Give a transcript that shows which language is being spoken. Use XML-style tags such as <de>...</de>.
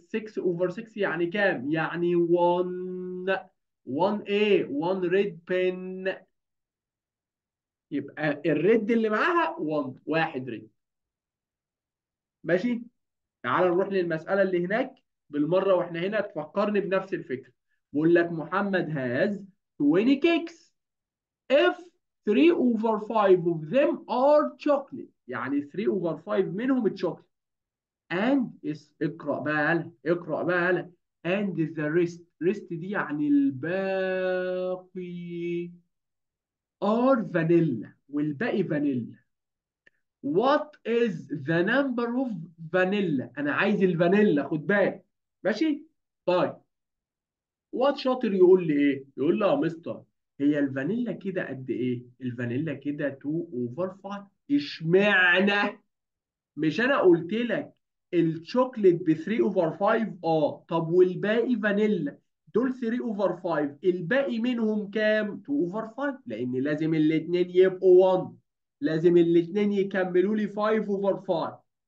<ar>6 اوفر 6 يعني كام؟ يعني 1. 1 ايه؟ 1 ريد بن. يبقى الريد اللي معاها 1، واحد ريد. ماشي. تعال نروح للمسألة اللي هناك بالمرة، واحنا هنا تفكرني بنفس الفكرة. بقول لك</ar> <en>محمد has 20 cakes if 3 over 5 of them are chocolate.</en> <ar>يعني 3 over 5 منهم الشوكليت. and اقرأ بقى يلا، اقرأ بقى يلا.</ar> <en>and the rest</en> <ar>دي يعني الباقي</ar> <en>are vanilla،</en> <ar>والباقي فانيلا.</ar> <en>What is the number of vanilla؟</en> <ar>أنا عايز الفانيلا، خد بالك. ماشي؟ طيب وات شاطر يقول لي إيه؟ يقول لي يا مستر هي الفانيلا كده قد إيه؟ الفانيلا كده 2 over 5. إشمعنى؟ مش أنا قلت لك الشوكليت ب 3 over 5؟ طب والباقي فانيلا، دول 3 over 5، الباقي منهم كام؟ 2 over 5، لأن لازم الاثنين يبقوا 1، لازم الاثنين يكملوا لي 5 over 5.</ar>